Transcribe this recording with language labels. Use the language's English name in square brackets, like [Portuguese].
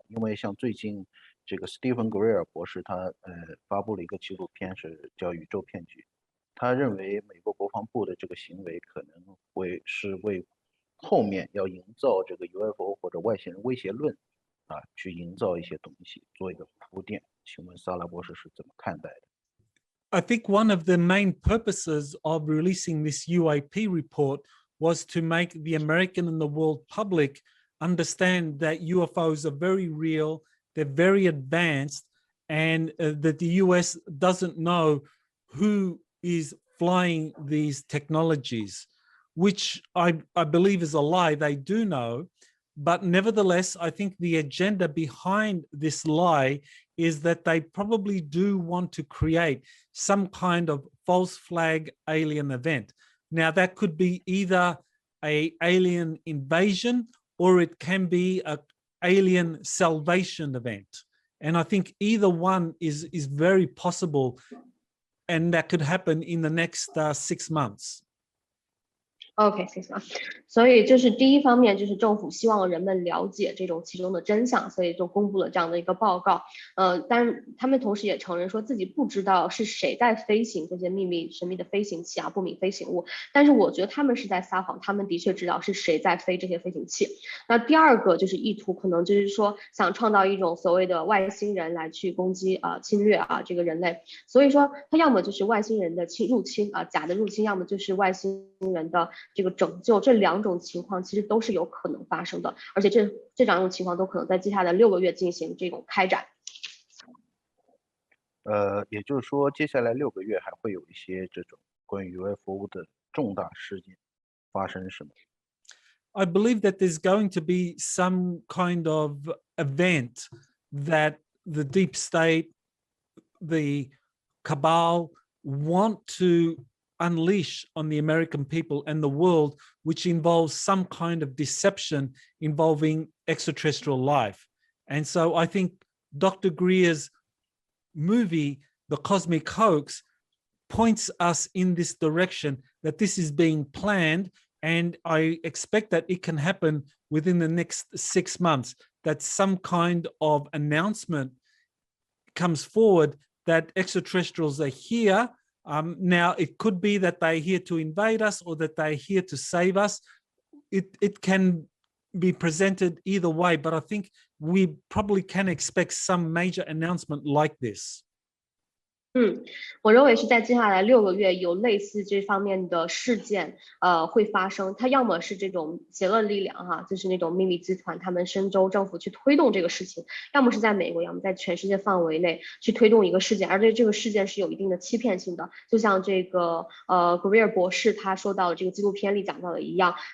[Chinese] 因为像最近这个 Stephen Greer 博士他发布了一个纪录片，是叫《宇宙骗局》。他认为美国国防部的这个行为可能会是为后面要营造这个 UFO 或者外星人威胁论去营造一些东西，做一个铺垫。请问萨拉博士是怎么看待的？ [English] I think one of the main purposes of releasing this UAP report was to make the American and the world public understand that UFOs are very real, they're very advanced, and that the US doesn't know who is flying these technologies, which I believe is a lie. They do know, but nevertheless, I think the agenda behind this lie is that they probably do want to create some kind of false flag alien event. Now, that could be either an alien invasion or it can be an alien salvation event. And I think either one is very possible, and that could happen in the next 6 months. [Chinese] OK， 谢谢啊。所以这是第一方面，就是政府希望人们了解这种其中的真相，所以就公布了这样的一个报告。但是他们同时也承认说自己不知道是谁在飞行这些秘密神秘的飞行器不明飞行物。但是我觉得他们是在撒谎，他们的确知道是谁在飞这些飞行器。那第二个就是意图，可能就是说想创造一种所谓的外星人来去攻击侵略这个人类。所以说他要么就是外星人的入侵假的入侵，要么就是外星人的这个拯救，这两种情况其实都是有可能发生的，而且这两种情况都可能在接下来6个月进行这种开展。也就是说，接下来6个月还会有一些这种关于 UFO 的重大事件发生，是吗？ [English] I believe that there's going to be some kind of event that the deep state, the cabal want to unleash on the American people and the world, which involves some kind of deception involving extraterrestrial life. And so I think Dr. Greer's movie, The Cosmic Hoax, points us in this direction, that this is being planned, and I expect that it can happen within the next 6 months, that some kind of announcement comes forward that extraterrestrials are here. Now, it could be that they're here to invade us or that they're here to save us. It can be presented either way, but I think we probably can expect some major announcement like this. [Chinese] 我认为是在接下来6个月有类似这方面的事件会发生。它要么是这种邪恶力量就是那种秘密集团，他们深州政府去推动这个事情，要么是在美国，要么在全世界范围内去推动一个事件，而且这个事件是有一定的欺骗性的，就像这个Greer 博士他说到的这个纪录片里讲到的一样。